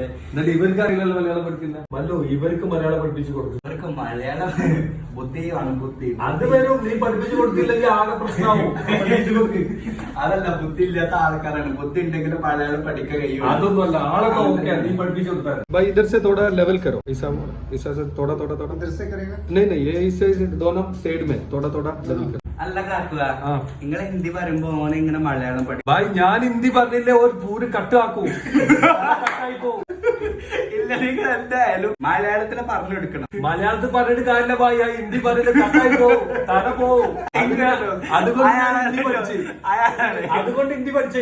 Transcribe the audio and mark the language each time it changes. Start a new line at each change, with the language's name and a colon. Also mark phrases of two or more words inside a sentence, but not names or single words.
Malayalam: എന്നിട്ട് ഇവർക്ക് അറിയില്ലല്ലോ മലയാളം പഠിക്കുന്ന. മല്ലു ഇവർക്ക് മലയാളം പഠിപ്പിച്ചു കൊടുക്കും. ഇവർക്ക് മലയാളം ബുദ്ധിയാണ് ബുദ്ധി. അത് വരും, നീ പഠിപ്പിച്ചു കൊടുത്തില്ലെങ്കിൽ ആകെ പ്രശ്നമാവും. അതല്ല, ബുദ്ധി ഇല്ലാത്ത ആൾക്കാരാണ്. ബുദ്ധി ഉണ്ടെങ്കിലും മലയാളം പഠിക്കാൻ കഴിയും. അതൊന്നുമല്ല, ആളൊക്കെ ഓക്കെ, നീ പഠിപ്പിച്ചു കൊടുത്താൽ.
Hindi: भाई इधर से थोड़ा लेवल करो, ऐसा से थोड़ा थोड़ा थोड़ा इधर से करेगा? नहीं ये इससे दोनों साइड में थोड़ा थोड़ा लेवल करो.
Malayalam: അല്ല കാക്കുക, നിങ്ങൾ ഹിന്ദി പറയുമ്പോ ഓനെ ഇങ്ങനെ മലയാളം പഠിക്കും. भाई ഞാൻ ഹിന്ദി പറഞ്ഞില്ലേ ഒരു പൂര് കട്ടാക്കൂ. ഇല്ല, നിങ്ങൾ എന്തായാലും മലയാളത്തില് പറഞ്ഞെടുക്കണം. മലയാളത്തിൽ പറഞ്ഞിട്ട് കാര്യമില്ല ഭായി, ഹിന്ദി പറഞ്ഞിട്ട് കട്ടായി പോവും, തല പോവും. അതുകൊണ്ട് ഹിന്ദി പഠിച്ചേ.